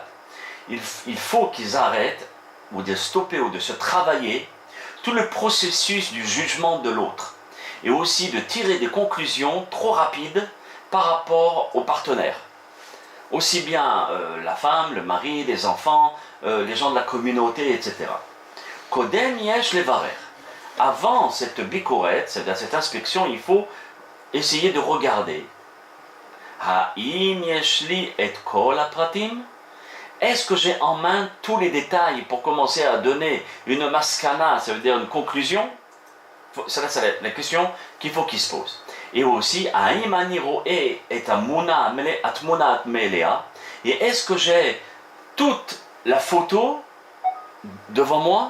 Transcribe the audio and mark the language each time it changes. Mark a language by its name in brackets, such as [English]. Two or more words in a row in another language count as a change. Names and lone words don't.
[French] Il faut qu'ils arrêtent, ou de stopper, ou de se travailler, tout le processus du jugement de l'autre. Et aussi de tirer des conclusions trop rapides par rapport aux partenaires. Aussi bien la femme, le mari, les enfants, les gens de la communauté, etc. [Hebrew] קודם יש לברר. [French] Avant cette bikorette, c'est-à-dire cette inspection, il faut essayer de regarder. [Hebrew] האם יש לי את כל הפרטים. [French] Est-ce que j'ai en main tous les détails pour commencer à donner une maskana, ça veut dire une conclusion? C'est la question qu'il faut qu'il se pose. Et aussi, et est-ce que j'ai toute la photo devant moi?